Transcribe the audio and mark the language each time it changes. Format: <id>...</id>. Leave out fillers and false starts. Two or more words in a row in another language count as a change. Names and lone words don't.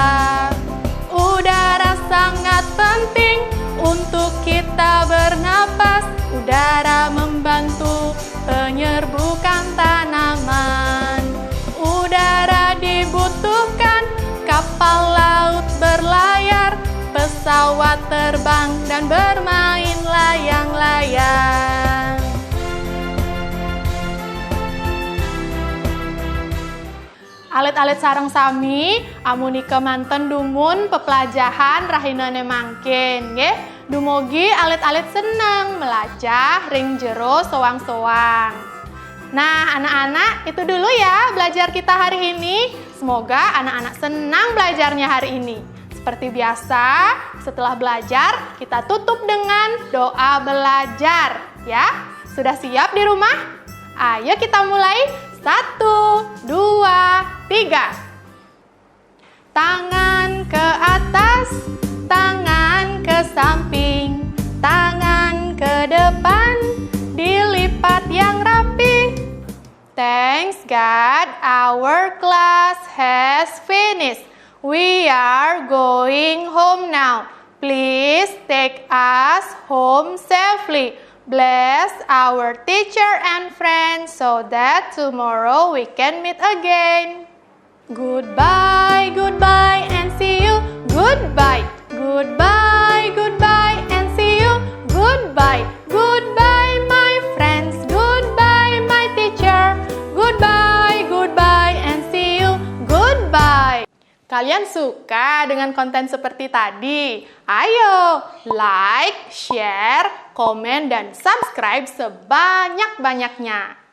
<id>Udara sangat penting untuk kita bernapas. Udara membantu penyerbukan tanaman. Udara dibutuhkan, kapal laut berlayar, pesawat terbang dan bermain layang-layang.</id> <ban>Alit-alit sareng sami, amunika manten dumun pepelajahan rahinane mangkin, nggih. Dumugi alit-alit seneng melajah ring jero soang-soang.</ban> <id>Nah, anak-anak, itu dulu ya belajar kita hari ini. Semoga anak-anak senang belajarnya hari ini. Seperti biasa, setelah belajar, kita tutup dengan doa belajar. Ya, sudah siap di rumah? Ayo kita mulai. 1, 2, 3. Tangan ke atas, tangan ke samping, tangan ke depan, dilipat yang rapi.</id> <en>Thanks God, our class has finished. We are going home now. Please take us home safely. Bless our teacher and friends so that tomorrow we can meet again. Goodbye, goodbye, and see you. Goodbye, goodbye, goodbye, and see you. Goodbye, goodbye, my friends. Goodbye, my teacher. Goodbye, goodbye, and see you. Goodbye.</en> <id>Kalian suka dengan konten seperti tadi? Ayo,</id> <en>like, share,</en> <id>komen, dan subscribe sebanyak-banyaknya.</id>